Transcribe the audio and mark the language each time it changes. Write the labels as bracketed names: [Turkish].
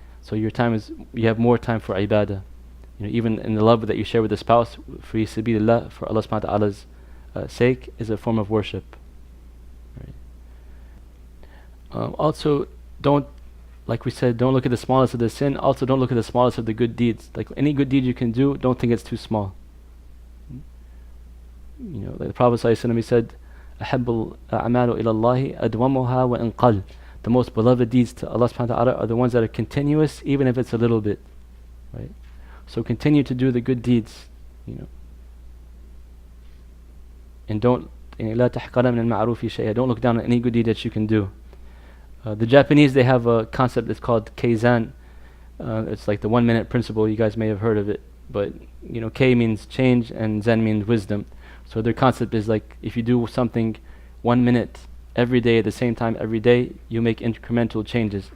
[English] So you have more time for ibadah. Even in the love that you share with the spouse, for sabilillah, for Allah subhanahu wa ta'ala's sake, is a form of worship. Also, like we said, don't look at the smallest of the sin. Also, don't look at the smallest of the good deeds. Like any good deed you can do, don't think it's too small. Like the Prophet ﷺ, he said, [Arabic] أَحَبُّ الْأَعْمَالُ إِلَى اللَّهِ أَدْوَمُهَا وَإِنْ قَلَّ. [English] The most beloved deeds to Allah subhanahu wa ta'ala are the ones that are continuous, even if it's a little bit. Right? So continue to do the good deeds. And don't [Arabic] لَا تَحْقَرَ مِنَ الْمَعْرُوفِ شَيْئًا. [English] Don't look down on any good deed that you can do. The Japanese, they have a concept that's called Keizan. It's like the 1 minute principle. You guys may have heard of it. But, K means change and Zen means wisdom. So their concept is like, if you do something 1 minute every day at the same time every day, you make incremental changes.